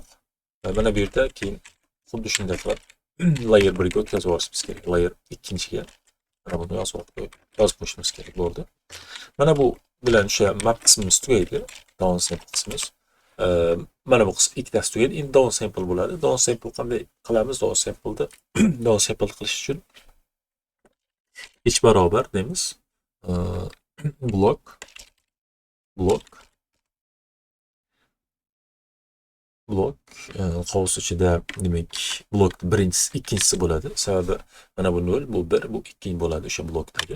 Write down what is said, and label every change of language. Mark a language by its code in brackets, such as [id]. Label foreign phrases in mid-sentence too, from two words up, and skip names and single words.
[uz] Mana bu yerda keyin xuddi shunday qilib layer 1 ga o'tkazib yuborishimiz kerak. Layer 2-ga mana buni yozib qo'yishimiz kerak bo'ldi. Mana bu bilan o'sha map qismimiz tugaydi. [en] Down sample qismimiz. [uz] Mana bu qism ikkitasi tugaydi. Endi [en] down sample [uz] bo'ladi. [en] Down sample [uz] qanday qilamiz? [en] Down sample'da down sample [uz] qilish uchun h barobar deymiz. Blok qovus ichida demak blok birinchisi, ikkinchisi bo'ladi. Sababi mana bu 0, bu 1, bu 2 bo'ladi o'sha blokdagi.